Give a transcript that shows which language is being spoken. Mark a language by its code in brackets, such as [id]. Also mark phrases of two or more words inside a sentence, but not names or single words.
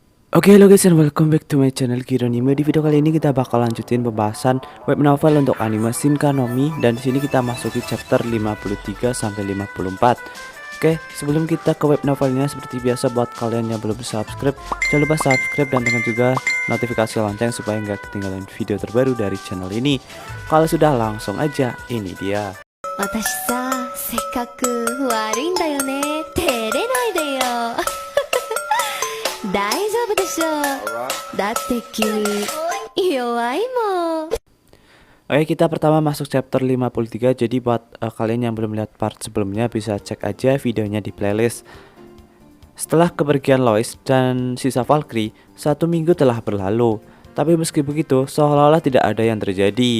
[en] Oke, hello guys and welcome back to my channel Kironime. [id] Di video kali ini kita bakal lanjutin pembahasan [en] web novel [id] untuk anime Shinka no Mi, dan di sini kita masuki chapter 53 sampai 54. Oke, sebelum kita ke [en] web novelnya, [id] seperti biasa buat kalian yang belum subscribe, jangan lupa subscribe dan tekan juga notifikasi lonceng supaya nggak ketinggalan video terbaru dari channel ini. Kalau sudah, langsung aja, ini dia. [ja] 私さ、せっかく悪いんだよね。照れないでよ。大丈夫でしょう。だって君、弱いもん。 [id] Oke, kita pertama masuk chapter 53. Jadi buat kalian yang belum lihat part sebelumnya, bisa cek aja videonya di playlist. Setelah kepergian Lois dan sisa Valkyrie, 1 minggu telah berlalu. Tapi meski begitu, seolah-olah tidak ada yang terjadi.